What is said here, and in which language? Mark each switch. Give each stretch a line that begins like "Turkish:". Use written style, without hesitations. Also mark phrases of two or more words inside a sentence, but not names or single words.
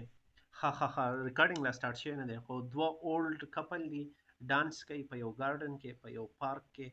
Pashto: Ha ha ha. Recording la start شي نه دی خو دوه
English: old couple
Pashto: دي dance کوي په یو garden کې په یو park کې.